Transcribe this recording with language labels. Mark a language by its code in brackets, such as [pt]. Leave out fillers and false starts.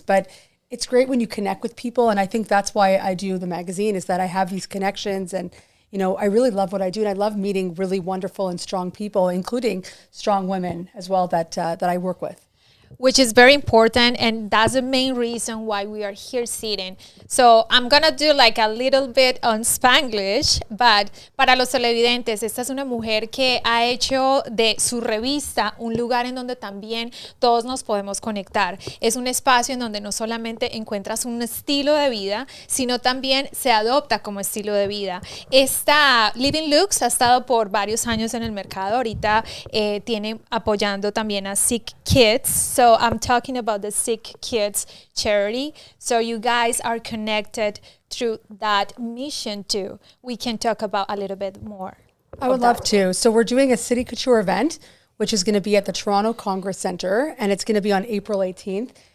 [en] But it's great when you connect with people. And I think that's why I do the magazine, is that I have these connections. And I really love what I do, and I love meeting really wonderful and strong people, including strong women as well that I work with. Which is very important, and that's the main reason why we are here sitting. So I'm gonna do like a little bit on Spanglish, but [es] para los televidentes, esta es una mujer que ha hecho de su revista un lugar en donde también todos nos podemos conectar. Es un espacio en donde no solamente encuentras un estilo de vida, sino también se adopta como estilo de vida. Esta Living Lux ha estado por varios años en el mercado. Ahorita tiene apoyando también a Sick Kids. [en] So I'm talking about the Sick Kids charity. So you guys are connected through that mission too. We can talk about a little bit more. I would love to. So we're doing a City Couture event, which is going to be at the Toronto Congress Centre, and it's going to be on April 18th.